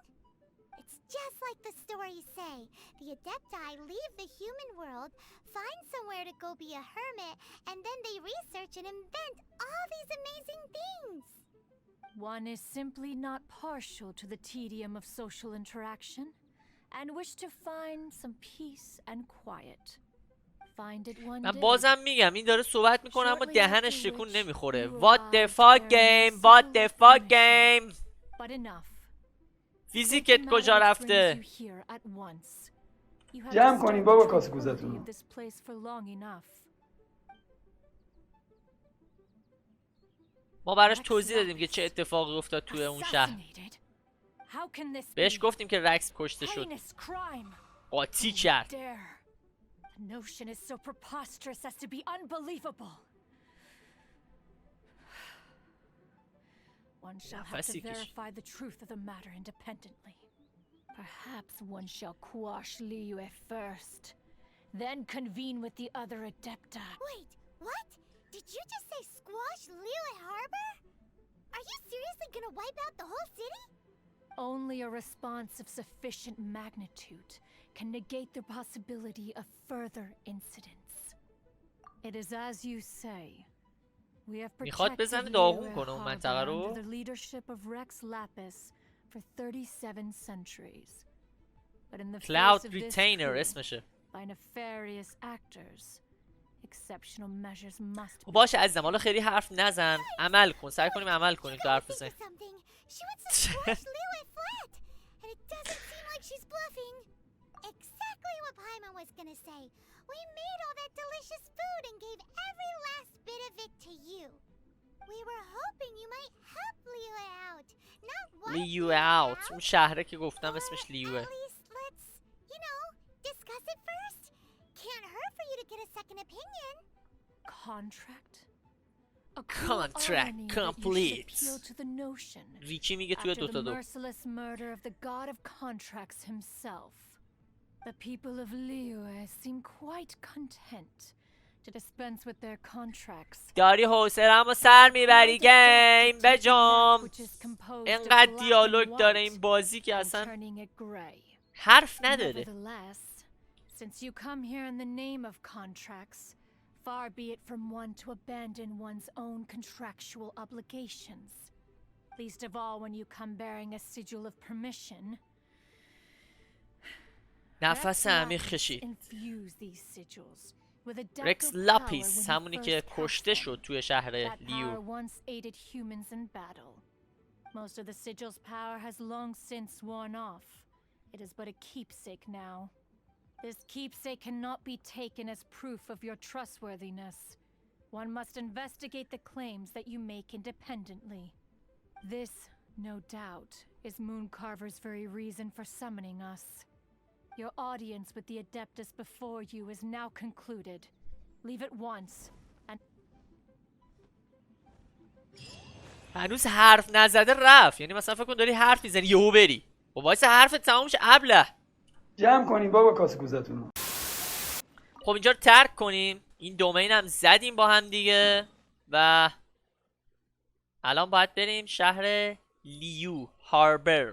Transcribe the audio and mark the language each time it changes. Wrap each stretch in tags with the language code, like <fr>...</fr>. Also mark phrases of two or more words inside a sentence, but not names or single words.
<en>It's just like the stories say. The Adepti leave the human world, find somewhere to go be a hermit, and then they research and invent all these amazing things. One is simply not partial to the tedium of social interaction and wish to find some peace and quiet. Find it one</en> <fa>من</fa> <en>day.</en> <fa>بازم میگم این داره صحبت میکنه اما دهنش تکون نمیخوره.</fa> <en>What the fuck game? What the fuck game? But enough.</en> <fa>فیزیکت کجا رفته؟</fa> <en>Here at once. You have</en> <fa>جمع کنین بابا</fa> <en>disturbed the</en> <fa>کاسه</fa> <en>tranquility</en> <fa>کوزتون.</fa> <en>of this place for long enough.</en> <fa>ما براش توضیح دادیم که چه اتفاقی افتاد توی اون شهر.</fa> <en>Assassinated? How can this</en> <fa>بهش</fa> <en>be?</en> <fa>گفتیم که رکس کشته شد.</fa> <en>Heinous crime.</en> <fa>قاطی کرد.</fa> <en>Dare. The notion is so preposterous as to be unbelievable. One shall have to</en> <fa>نفسی کشید.</fa> <en>verify the truth of the matter independently. Perhaps one shall quash Liyue first, then convene with the other Adepta. Wait, what? Did you just say squash Liyue Harbor? Are you seriously gonna wipe out the whole city? Only a response of sufficient magnitude can negate the possibility of further incidents. It is as you say. We have</en> <fa>میخواد</fa> <en>protected</en> <fa>بزنه داغون</fa> <en>Liyue</en> <fa>کنه اون</fa> <en>Harbor</en> <fa>منطقه رو.</fa> <en>under the leadership of Rex Lapis for 37 centuries. But in the Cloud face of this Retainer coup,</en> <fa>اسمشه.</fa> <en>by nefarious actors, exceptional measures must be</en> <fa>باشه عزیزم حالا خیلی حرف نزن، عمل کن، سعی کنیم عمل کنیم تو حرف</fa> <en>Think</en> <fa>بزنیم.</fa> <en>of something. She wants to squash Liyue flat, and it doesn't seem like she's bluffing. Exactly what Paimon was gonna say. We made all that delicious food and gave every last bit of it to you. We were hoping you might help Liyue out, not wipe</en> <fa>لیو</fa> <en>Liyue اوت، out.</en> <fa>اون شهره که گفتم</fa> <en>Or</en> <fa>اسمش</fa> <en>at</en> <fa>لیوه.</fa> <en>least let's, discuss it first. Can't hurt for you to get a second opinion. contract. A Contract complete. Appeal to the notion.</en> <fa>ریکی میگه توی</fa> <en>After</en> <fa>دوتا</fa> <en>the</en> <fa>دو.</fa> <en>merciless murder of the god of contracts himself, the people of Liyue seem quite content to dispense with their contracts.</en> <fa>داری حوصله‌مو سر میبری گیم بجام. انقدر دیالوگ داره این بازی که اصلا حرف نداره.</fa> <en>Nevertheless, since you come here in the name of contracts, far be it from one to abandon one's own contractual obligations. Least of all when you come bearing a sigil of permission.</en> <fa>نفس عمیق کشی. رکس لاپیس همونی که کشته شد توی شهر لیو.</fa> <en>Most of the sigil's power has long since worn off. It is but a keepsake now. This keepsake cannot be taken as proof of your trustworthiness. One must investigate the claims that you make independently. This, no doubt, is Mooncarver's very reason for summoning us. Your audience with the Adeptus before you is now concluded. Leave at once, and</en> <fa>هنوز حرف نزده رفت. یعنی مثلا فکر کن داری حرف میزنی یهو بری. خب وایس حرفت تمام شه ابله. جمع کنین بابا کاسه کوزتون رو. خب اینجا رو ترک کنیم. این دومین هم زدیم با هم دیگه و الان باید بریم شهر لیو هاربر.</fa>